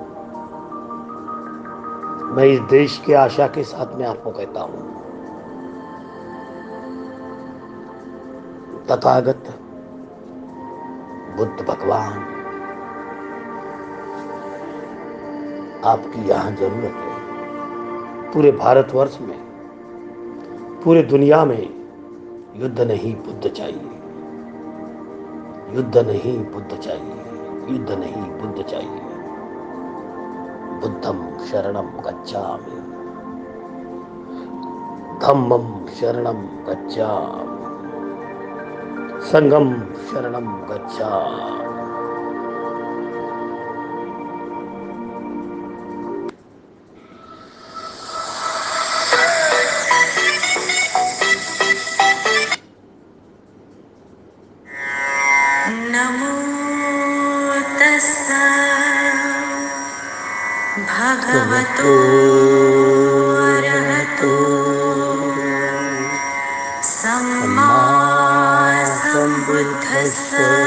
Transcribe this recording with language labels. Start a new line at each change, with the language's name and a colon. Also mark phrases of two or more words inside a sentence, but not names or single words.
Hindi: मैं इस देश की आशा के साथ में आपको कहता हूं, तथागत बुद्ध भगवान आपकी यहां जरूरत है। पूरे भारतवर्ष में, पूरे दुनिया में युद्ध नहीं बुद्ध चाहिए, युद्ध नहीं बुद्ध चाहिए, युद्ध नहीं बुद्ध चाहिए।
Pali: बुद्धम शरणम गच्छामि, धम्मम शरणम गच्छामि, संघम शरणम गच्छामि। नमो तस्सा भगवतो अरहतो सम्मा सम्बुद्धस्सा।